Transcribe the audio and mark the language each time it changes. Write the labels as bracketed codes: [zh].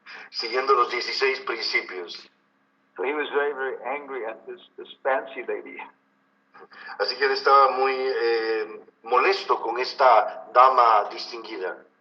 [es] siguiendo los 16 principios. [en] So he was very, very angry at this fancy lady. [es] Así que él estaba muy molesto con esta dama distinguida,